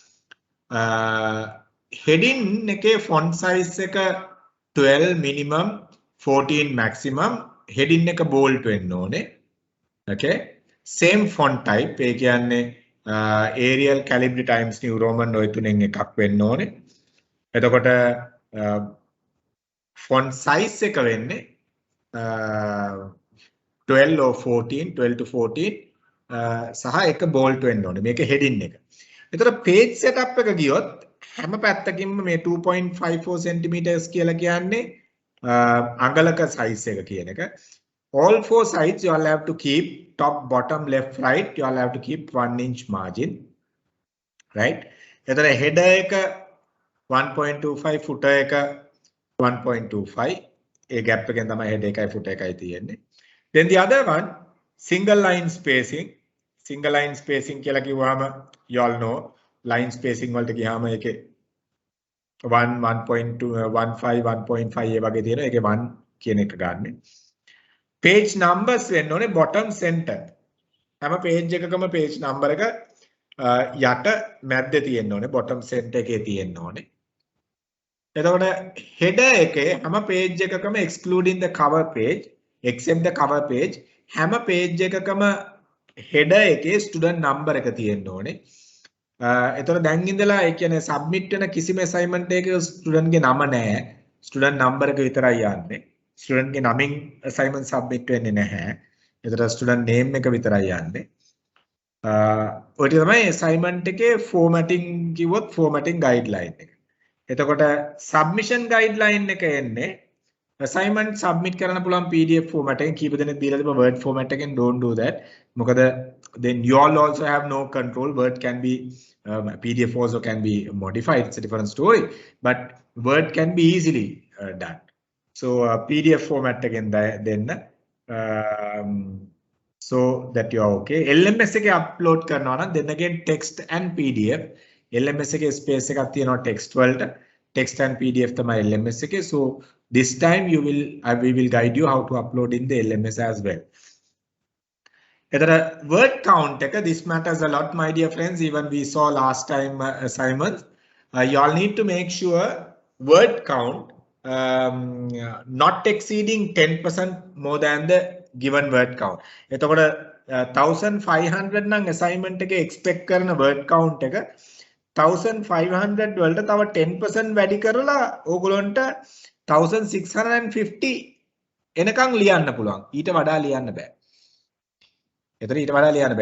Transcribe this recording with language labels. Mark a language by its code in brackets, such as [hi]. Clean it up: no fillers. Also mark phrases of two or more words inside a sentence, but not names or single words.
[si] heading එකේ [en] font size [si] එක 12 minimum 14 maximum heading එක bold වෙන්න ඕනේ. [en] Okay, same font type [si] ඒ කියන්නේ Arial, Calibri, Times New Roman ඔය තුනෙන් එකක් වෙන්න ඕනේ. එතකොට [en] font size [si] එක වෙන්නේ 12 or 14, 12 to 14 සහ එක bold වෙන්න ඕනේ. මේක heading එක. එතකොට [en] page setup [si] එක ගියොත් හැම පැත්තකින්ම මේ 2.54 centimeters කියලා කියන්නේ අඟලක size එක කියන එක. [en] All four sides you all have to keep top, bottom, left, right. You all have to keep 1 inch margin, right? [si] එතන header එක 1.25, footer එක 1.25. ඒ gap එකෙන් තමයි header එකයි footer එකයි තියෙන්නේ. [en] Then the other one, single line spacing. Single line spacing [si] කියලා කිව්වම [en] you all know line spacing [si] වලට ගියාම ඒකේ 1, 1.2, 1.5, 1.5 ඒ වගේ තියෙනවා. ඒකේ 1 කියන එක ගන්න. [en] Page numbers [si] වෙන්න ඕනේ [en] bottom center. [si] හැම page එකකම [en] page number [si] එක යට මැද්දේ තියෙන්න ඕනේ [en] bottom center [si] එකේ තියෙන්න ඕනේ. එතකොට header එකේ හැම page එකකම [en] excluding the cover page, except the cover page, [si] හැම page එකකම header එකේ [en] student number [si] එක තියෙන්න ඕනේ. එතකොට දැන් ඉඳලා ඒ කියන්නේ submit වෙන කිසිම assignment එකක student ගේ නම නැහැ. [en] student number [si] එක විතරයි යන්නේ. student ගේ නමින් [en] assignment submit [si] වෙන්නේ නැහැ. ඒතර [en] student name [si] එක විතරයි යන්නේ. ඔය ටික තමයි assignment එකේ formatting කිව්වොත් formatting guideline එක. එතකොට [en] submission guideline [si] එක එන්නේ [en] assignment submit [si] කරන්න පුළුවන් [en] PDF format [si] එකෙන් කීප දෙනෙක් දීලා තිබ්බ [en] word format [si] එකෙන් [en] don't do that. මොකද then you all also have no control. Word can be PDF also can be modified. It's a different story, but Word can be easily done. So PDF format again then so that you are okay. [si] LMS එක upload කරනවා නම් [en] then again text and PDF. [si] LMS එකේ space එකක් තියෙනවා text වලට. [en] Text and PDF [si] තමයි LMS එකේ. [en] So this time we will guide you how to upload in the LMS as well. එතන word count එක this matters a lot my dear friends. Even we saw last time assignments. You all need to make sure word count not exceeding 10% more than the given word count. [si] එතකොට 1500 නම් assignment එකේ expect කරන [en] word count [si] එක 1500 වලට තව 10% වැඩි කරලා ඕගොල්ලන්ට 1650 එනකන් ලියන්න පුළුවන්. ඊට වඩා ලියන්න බෑ. එතන ඊට වඩා ලියන්න බෑ.